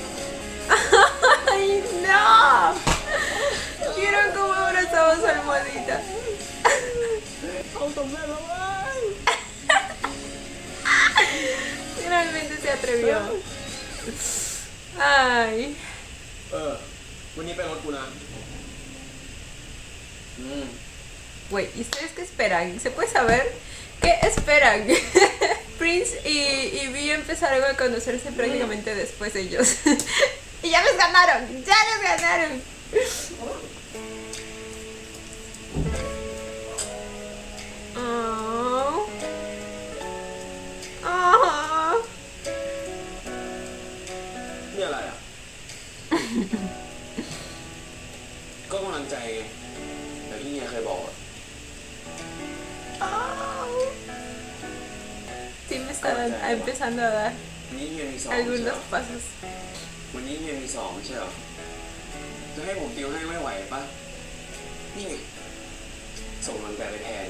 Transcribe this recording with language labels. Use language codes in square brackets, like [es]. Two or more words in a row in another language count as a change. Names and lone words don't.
[es] ¡Ay, no! ¿Vieron cómo abrazamos a Almohadita? Finalmente se atrevió. Ay. [th] วันนี้ไปรถกูนะ [es] Güey, ¿y ustedes qué esperan? ¿Se puede saber? ¿Qué esperan? Prince y Vi empezaron a conocerse prácticamente después ellos. ¡Y ya les ganaron! ¡Ya les ganaron! Oh. Oh. [th] นี่อะไรอ่ะ ก็กำลังใจไงแต่ที่เฮียเคยบอกอะ [es] Sí me está empezando a dar [th] วันนี้เฮียมีสอบไม่ใช่เหร [es] algunos [th] อ [es] pasos. [th] วันนี้เฮียมีสอบไม่ใช่เหรอจะให้ผมติวให้ไม่ไหวปะนี่ไงส่งกำลังใจไปแทน